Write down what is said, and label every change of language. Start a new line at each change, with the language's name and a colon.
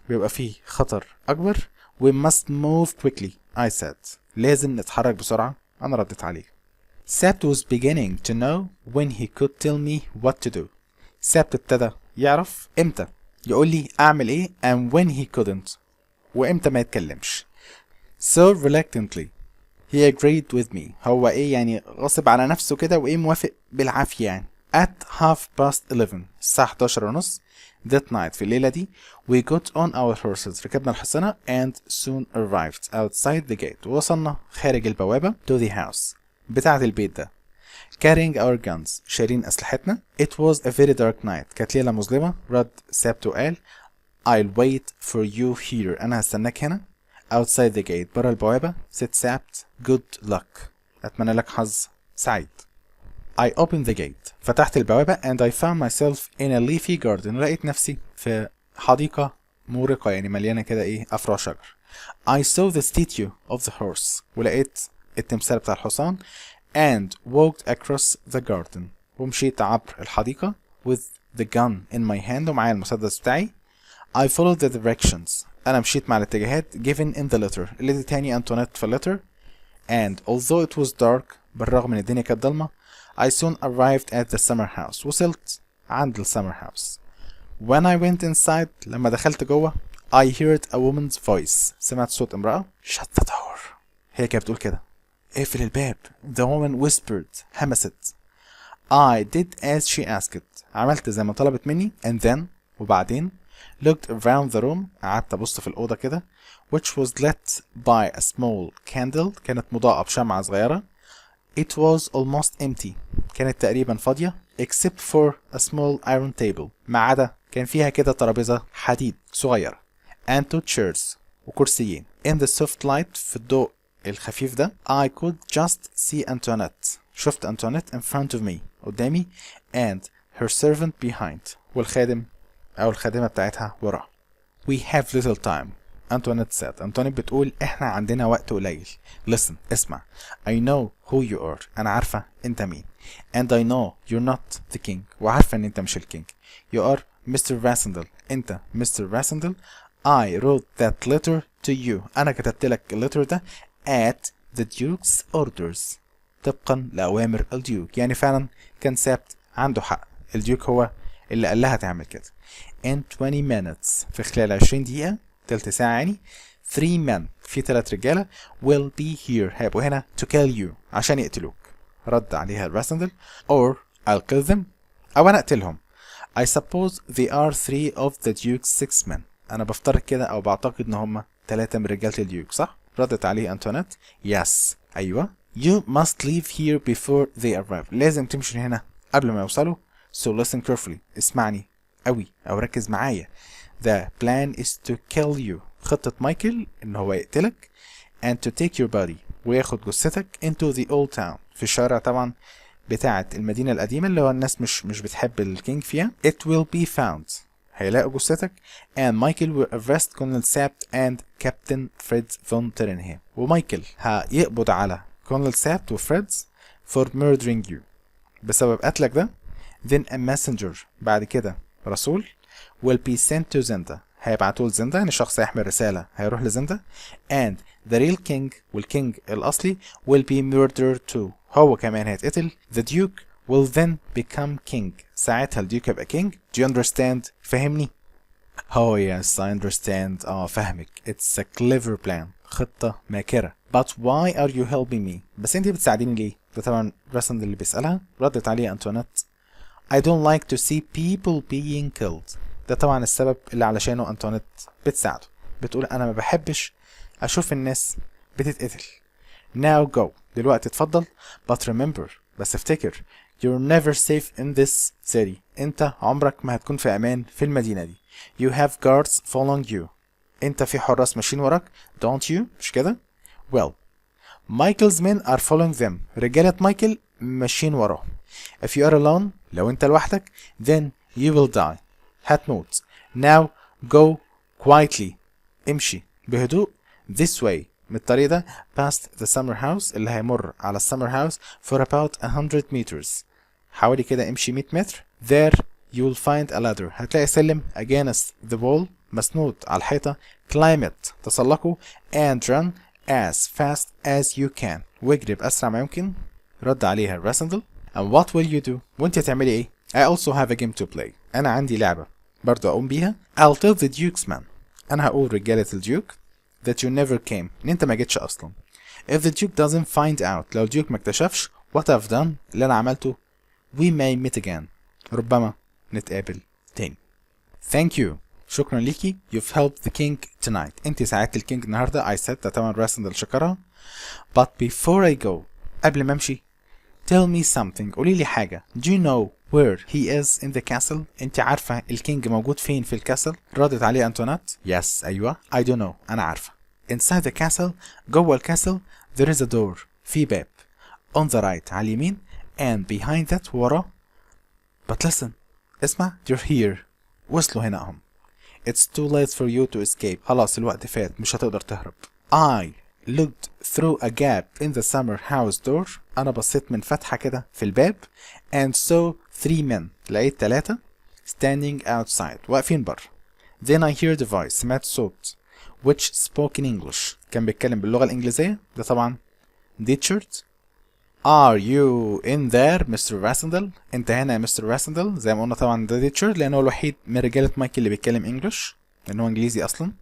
Arabic: بيبقى فيه خطر أكبر.
English: We must move quickly. I said.
Arabic: لازم نتحرك بسرعة. أنا ردت عليه.
English: Sabt was beginning to know when he could tell me what to do.
Arabic: Sabt ابتدى يعرف إمتى يقول لي أعمل إيه
English: and when he couldn't
Arabic: وإمتى ما يتكلمش.
English: So reluctantly he agreed with me.
Arabic: هو إيه يعني غصب على نفسه كده وإيه موافق بالعافية يعني.
English: At 11:30
Arabic: الساعة 11:30
English: that night
Arabic: في الليلة دي
English: we got on our horses
Arabic: ركبنا الحصانة
English: and soon arrived outside the gate
Arabic: وصلنا خارج البوابة
English: to the house
Arabic: بتاعة البيت ده.
English: carrying our guns
Arabic: شايلين أسلحتنا.
English: It was a very dark night
Arabic: كانت ليلة مظلمة. رد سابت وقال
English: I'll wait for you here
Arabic: أنا هستناك هنا
English: outside the gate
Arabic: برا البوابة. said سابت
English: good luck
Arabic: أتمنى لك حظ سعيد.
English: I opened the gate
Arabic: فتحت البوابة
English: and I found myself in a leafy garden
Arabic: لقيت نفسي في حديقة مورقة يعني مليانة كده ايه أفراح شجر.
English: I saw the statue of the horse
Arabic: ولقيت التمثال بتاع الحصان
English: and walked across the garden
Arabic: ومشيت عبر الحديقة
English: with the gun in my hand
Arabic: ومعايا المسدس بتاعي.
English: I followed the directions
Arabic: أنا مشيت مع الاتجاهات
English: given in the letter
Arabic: اللي ادتهاني أنطوانيت في اللتر.
English: and although it was dark
Arabic: بالرغم من الدنيا كانت ضلمة
English: I soon arrived at the summer house
Arabic: وصلت عند السمر
English: house. When I went inside
Arabic: لما دخلت جوه
English: I heard a woman's voice
Arabic: سمعت صوت امرأة.
English: Shut the door
Arabic: هي كانت بتقول كده اقفل الباب.
English: The woman whispered همست. I did as she asked
Arabic: عملت زي ما طلبت مني
English: and then وبعدين looked around the room
Arabic: قعدت أبص في الأوضة كده
English: which was lit by a small candle
Arabic: كانت مضاءة بشمعة صغيرة.
English: It was almost empty
Arabic: كانت تقريبا فاضية
English: except for a small iron table
Arabic: ما عدا كان فيها كده ترابيزة حديد صغيرة
English: and two chairs
Arabic: وكرسيين.
English: In the soft light
Arabic: في الضوء الخفيف ده
English: I could just see Antoinette شفت Antoinette in front of me قدامي and her servant behind
Arabic: والخادم أو الخادمة بتاعتها وراه.
English: We have little time
Arabic: أنطوانيت said أنطوانيت بتقول إحنا عندنا وقت قليل.
English: Listen اسمع I know who you are
Arabic: أنا عارفة أنت مين
English: and I know you're not the king
Arabic: وعارفة أن أنت مش الكينج.
English: You are Mr. Rassendal أنت Mr. Rassendal. I wrote that letter to you
Arabic: أنا كتبت لك اللتر ده
English: at the Duke's orders
Arabic: طبقا لأوامر الديوك. يعني فعلا كان سابت عنده حق الديوك هو اللي قال لها تعمل كده.
English: In 20 minutes
Arabic: في خلال 20 دقيقة تلت ساعة يعني 3 men في 3 رجالة
English: will be here
Arabic: هيبقوا هنا
English: to kill you
Arabic: عشان يقتلوك. رد عليها الراسندل
English: or I'll kill them
Arabic: أو أنا أقتلهم.
English: I suppose they are 3 of the Duke's 6 men
Arabic: أنا بفترض كده أو بعتقد إن هم 3 من رجالة الديوك صح؟ ردت عليه أنتونيت yes أيوة.
English: You must leave here before they arrive
Arabic: لازم تمشي هنا قبل ما يوصلوا.
English: So listen carefully
Arabic: اسمعني أوي أو ركز معايا.
English: The plan is to kill you
Arabic: خطة مايكل إن هو يقتلك
English: and to take your body
Arabic: وياخد جثتك
English: into the old town
Arabic: في الشارع طبعا بتاعة المدينة القديمة اللي هو الناس مش بتحب الكينج فيها.
English: It will be found
Arabic: هيلاقوا جثتك
English: and Michael will arrest Colonel Sapt and Captain Fred von Turnham
Arabic: ومايكل هيقبض على Colonel Sapt وفريدز
English: for murdering you
Arabic: بسبب قتلك ده.
English: Then a messenger
Arabic: بعد كده رسول
English: will be sent to Zenda
Arabic: هيبعتوه لزندا يعني شخص هيحمل رسالة هيروح لزندا
English: and the real king
Arabic: والكينج الأصلي
English: will be murdered too
Arabic: هو كمان هيتقتل.
English: The duke will then become king
Arabic: ساعتها الديوك هيبقى
English: king. Do you understand فهمني؟ Oh yes I understand فهمك. It's a clever plan
Arabic: خطة ماكرة.
English: But why are you helping me
Arabic: بس انتي بتساعديني ليه؟ ده طبعا راسند اللي بيسألها. ردت عليه أنتونيت
English: I don't like to see people being killed
Arabic: ده طبعا السبب اللي علشانه أنتونيت بتساعده. بتقول أنا ما بحبش أشوف الناس بتتقتل.
English: Now go
Arabic: دلوقتي اتفضل
English: but remember
Arabic: بس افتكر
English: you're never safe in this city
Arabic: انت عمرك ما هتكون في أمان في المدينة دي.
English: You have guards following you
Arabic: انت في حراس ماشيين وراك
English: don't you
Arabic: مش كده؟
English: Well Michael's men are following them
Arabic: رجالة مايكل ماشيين وراهم.
English: If you are alone لو انت لوحدك then you will die
Arabic: هتموت.
English: Now go quietly
Arabic: امشي بهدوء
English: this way
Arabic: من الطريق ده
English: past the summer house
Arabic: اللي هيمر على السمر هاوس
English: for about 100 meters
Arabic: حوالي كده امشي 100 متر.
English: There you will find a ladder هتلاقي سلم against the wall
Arabic: مسنود على الحيطة.
English: Climb it تسلقه and run as fast as you can
Arabic: واجري بأسرع ما يمكن. رد عليها الراسندل
English: and what will you do
Arabic: وانت هتعملي ايه؟
English: I also have a game to play
Arabic: انا عندي لعبة برضو اقوم بيها.
English: I'll tell the Duke's man
Arabic: انا هقول رجالة الديوك that you never came ان انت ما جيتش اصلا.
English: If the Duke doesn't find out
Arabic: لو الديوك ما اكتشفش
English: what I've done
Arabic: اللي انا عملته
English: we may meet again
Arabic: ربما نتقابل تاني.
English: Thank you
Arabic: شكرا ليكي.
English: You've helped the king tonight
Arabic: انت ساعدت الكينج النهارده.
English: I said
Arabic: ده طبعا راسندل شكرها.
English: But before I go
Arabic: قبل ما امشي
English: tell me something.
Arabic: قولي لي حاجة.
English: do you know where he is in the castle؟
Arabic: انت عارفة الكينج موجود فين في الكاسل؟
English: ردت عليه Antoinette. yes أيوة. I don't know
Arabic: أنا عارفة.
English: inside the castle
Arabic: جوه الكاسل
English: there is a door
Arabic: في باب
English: on the right
Arabic: على اليمين
English: and behind that وراه. but listen اسمع you're here
Arabic: وصلوا هنا هم.
English: it's too late for you to escape.
Arabic: خلاص الوقت فات مش هتقدر تهرب.
English: I looked through a gap in the summer house door.
Arabic: أنا بصيت من فتحة كده في الباب
English: and saw 3 men.
Arabic: لقيت 3 standing outside واقفين بره.
English: then I heard a voice.
Arabic: سمعت صوت
English: which spoke in English.
Arabic: كان بيتكلم باللغة الإنجليزية. ده طبعا Richard.
English: Are you in there Mr. Rassendal؟
Arabic: انت هنا يا مستر راسندل. زي ما قلنا طبعا ده ريتشارد لان هو الوحيد من رجالة مايك اللي بيتكلم انجلش لان هو انجليزي اصلا.